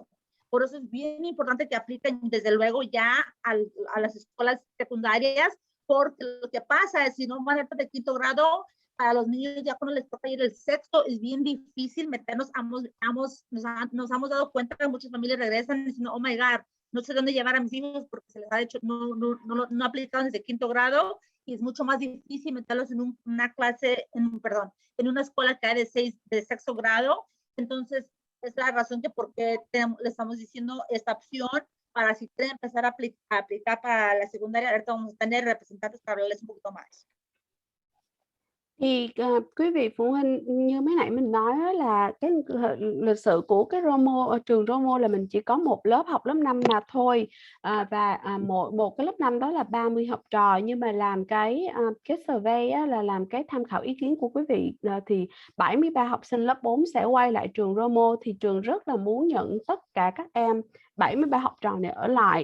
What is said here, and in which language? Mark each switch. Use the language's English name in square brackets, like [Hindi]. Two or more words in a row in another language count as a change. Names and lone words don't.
[Spanish] Por eso es bien importante que apliquen desde luego ya a las escuelas secundarias, porque lo que pasa es si no van a estar de quinto grado, para los niños ya cuando les toca ir el sexto es bien difícil meternos. Nos hemos dado cuenta que muchas familias regresan diciendo, [English] oh my God, [Spanish] no sé dónde llevar a mis hijos porque se les ha hecho, no aplicaron desde quinto grado, y es mucho más difícil meterlos en una clase, en una escuela que hay de sexto grado. Entonces, es la razón que por qué le estamos diciendo esta opción para si quieren empezar a aplicar para la secundaria. Ahorita vamos a tener representantes para hablarles un poquito más. [Vietnamese] Thì quý vị phụ huynh, như mấy nãy mình nói đó, là cái lịch sử của cái ROMO ở trường ROMO là mình chỉ có một lớp học lớp 5 mà thôi, và một cái lớp 5 đó là 30 học trò. Nhưng mà làm cái survey á, là làm cái tham khảo ý kiến của quý vị, thì 73 học sinh lớp 4 sẽ quay lại trường ROMO, thì trường rất là muốn nhận tất cả các em 73 học trò này ở lại.